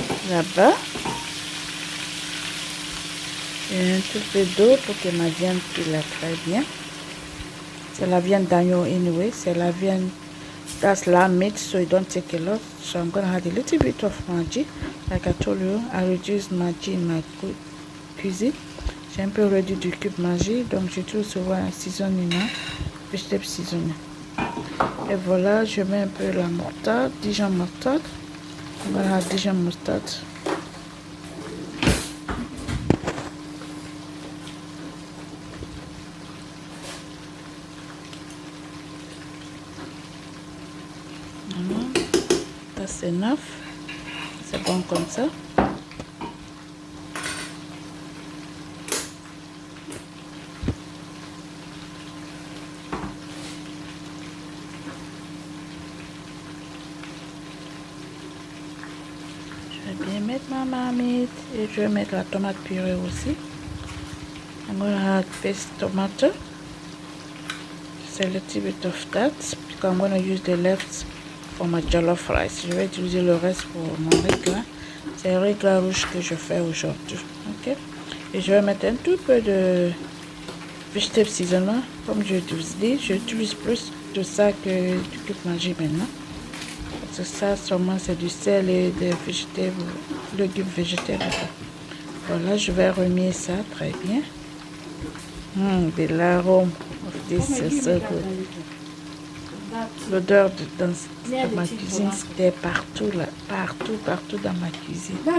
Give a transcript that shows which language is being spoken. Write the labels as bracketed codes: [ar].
[fr] Là-bas. Et un petit peu d'eau pour que ma viande cuise très bien. C'est la viande d'agneau anyway. C'est la viande. [en] That's lamb meat, so you don't take a lot. So I'm gonna add a little bit of Maggi. Like I told you, I reduce Maggi in my cuisine. [fr] J'ai un peu réduit du cube Maggi, donc j'utilise souvent un seasoning, vegetable seasoning. Et voilà, je mets un peu la moutarde, Dijon moutarde. Voilà, Dijon moutarde. [en] That's enough. [fr] C'est bon comme ça. Je vais bien mettre ma marmite et je vais mettre la tomate purée aussi. [en] I'm gonna add paste tomato. Just a little bit of that because I'm gonna use the left for my jollof rice. [fr] Je vais utiliser le reste pour mon riz gras. C'est le riz gras rouge que je fais aujourd'hui. Ok. Et je vais mettre un tout peu de vegetable seasoning. Comme je vous dis, j'utilise plus de ça que du cube manger maintenant. Parce que ça, sûrement, c'est du sel et des végétables, légumes végétaux. Voilà, je vais remuer ça très bien. De l'arôme [en] of this is so good. [fr] L'odeur dans ma cuisine, c'était partout là, partout dans ma cuisine.